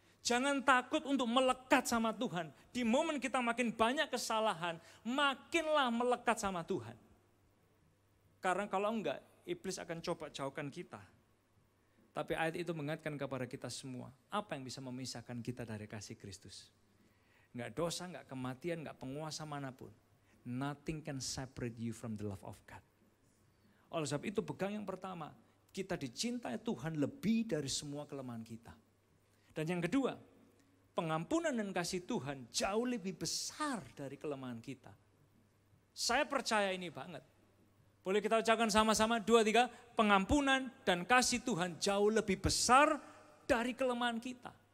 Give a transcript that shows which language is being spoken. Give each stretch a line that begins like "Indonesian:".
Indonesian: Jangan takut untuk melekat sama Tuhan. Di momen kita makin banyak kesalahan, makinlah melekat sama Tuhan. Karena kalau enggak, iblis akan coba jauhkan kita. Tapi ayat itu mengingatkan kepada kita semua, apa yang bisa memisahkan kita dari kasih Kristus? Enggak dosa, enggak kematian, enggak penguasa manapun.
English: Nothing can separate you from the love of God.
Indonesian: Oleh sebab itu pegang yang pertama, kita dicintai Tuhan lebih dari semua kelemahan kita. Dan yang kedua, pengampunan dan kasih Tuhan jauh lebih besar dari kelemahan kita. Saya percaya ini banget. Boleh kita ucapkan sama-sama 2, 3, pengampunan dan kasih Tuhan jauh lebih besar dari kelemahan kita.